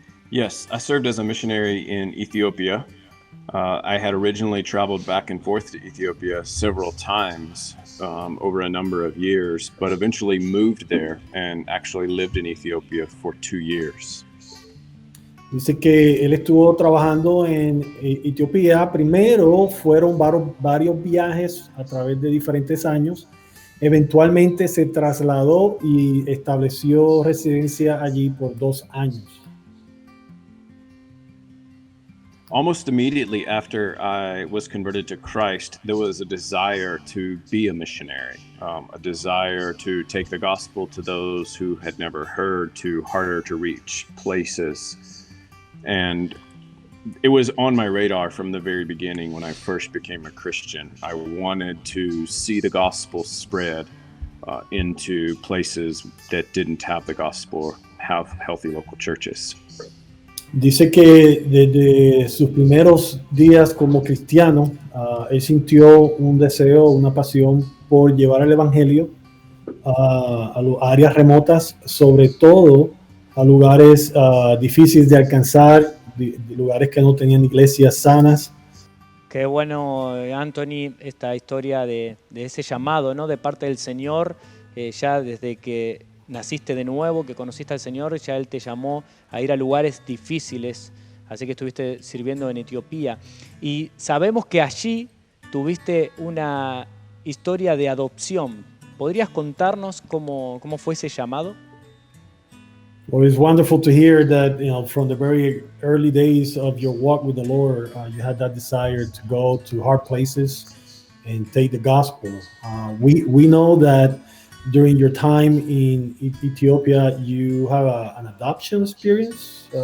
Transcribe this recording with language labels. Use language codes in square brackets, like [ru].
[en] Yes, I served as a missionary in Ethiopia. I had originally traveled back and forth to Ethiopia several times over a number of years, but eventually moved there and actually lived in Ethiopia for 2 years. [es] Dice que él estuvo trabajando en Etiopía. Primero fueron varios viajes a través de diferentes años. Eventualmente se trasladó y estableció residencia allí por 2 años. [en] almost immediately after I was converted to Christ, there was a desire to be a missionary, a desire to take the gospel to those who had never heard, to harder to reach places. And it was on my radar from the very beginning when I first became a Christian. I wanted to see the gospel spread into places that didn't have the gospel, have healthy local churches. [es] Dice que desde sus primeros días como cristiano, él sintió un deseo, una pasión por llevar el evangelio a áreas remotas, sobre todo a lugares difíciles de alcanzar, de lugares que no tenían iglesias sanas. Qué bueno, Anthony, esta historia de ese llamado, ¿no? De parte del Señor, ya desde que naciste de nuevo, que conociste al Señor, ya Él te llamó a ir a lugares difíciles, así que estuviste sirviendo en Etiopía. Y sabemos que allí tuviste una historia de adopción. ¿Podrías contarnos cómo fue ese llamado? [en] Well, it's wonderful to hear that, from the very early days of your walk with the Lord, you had that desire to go to hard places and take the gospel. We know that during your time in Ethiopia, you have an adoption experience.